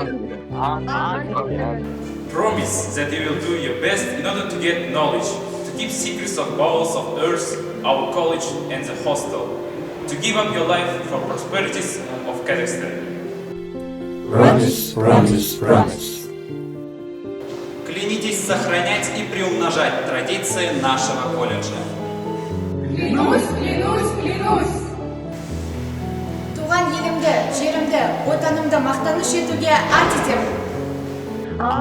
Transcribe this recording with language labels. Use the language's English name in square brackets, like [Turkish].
[English] Promise that you will do your best in order to get knowledge, to keep secrets of bowels of earth, our college and the hostel, to give up your life for prosperities of Kazakhstan. Promise, promise, promise. [Russian] Клянитесь сохранять и приумножать традиции нашего колледжа. Клянусь, клянусь, клянусь! [Kazakh] Туған елімді, жерімді, отанымды мақтаныш етуге ант етемін.